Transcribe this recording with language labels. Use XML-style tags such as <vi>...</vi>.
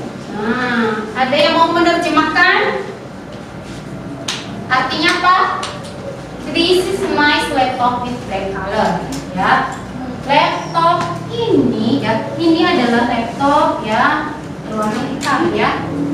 <id>Nah, ada yang mau menerjemahkan? Artinya apa?</id> <en>This is a nice laptop with black color.</en> <id>Ya, laptop ini ya, ini adalah laptop ya warna hitam ya.</id>